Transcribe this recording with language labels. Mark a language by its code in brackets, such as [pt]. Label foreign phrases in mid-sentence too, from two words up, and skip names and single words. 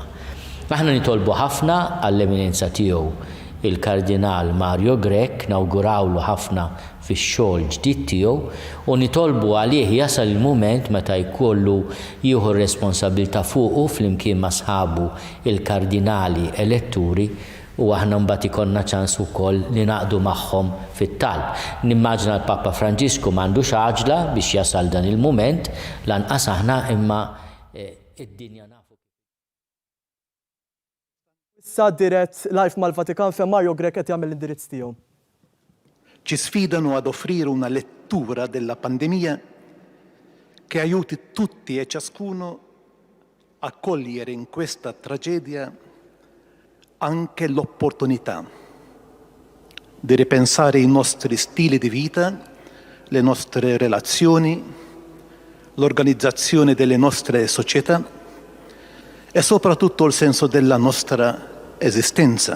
[mt] Aħna nitolbu ħafna għall-eminenza tiegħu il-Kardinal Mario Grech, nawgurawlu ħafna fix-xogħol ġdid tiegħu u nitolbu għalih jasal il-mument meta jkollu jieħu r-responsabilità fuqu flimkien ma' sħabu il-kardinali eletturi u aħna mbagħad ikollna ċans ukoll li naqdu magħhom fit-talb. Nimmaġna l-Papa Franġisku m'għandux għaġla biex jasal dan il-mument lanqas aħna imma id-dinja nafu. Issa dirett live mal-Vatikan fejn Mario Grech qed jagħmel l-indirizz tiegħu. [it] Ci sfidano ad offrire una lettura della pandemia che aiuti tutti e ciascuno a cogliere in questa tragedia anche l'opportunità di ripensare i nostri stili di vita, le nostre relazioni, l'organizzazione delle nostre società e soprattutto il senso della nostra esistenza.